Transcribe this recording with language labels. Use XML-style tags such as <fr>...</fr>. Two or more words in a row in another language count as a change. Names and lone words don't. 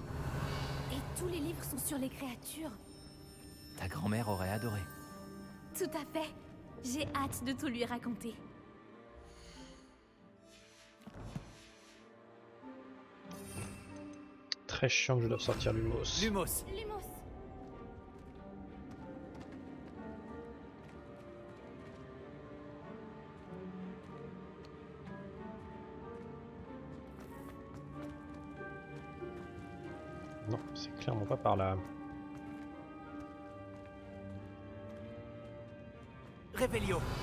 <fr>Et tous les livres sont sur les créatures. Ta grand-mère aurait adoré. Tout à fait. J'ai hâte de tout lui raconter. Très chiant que je dois sortir Lumos. Lumos. Lumos. Non, c'est clairement pas par là. Réveillon.</fr>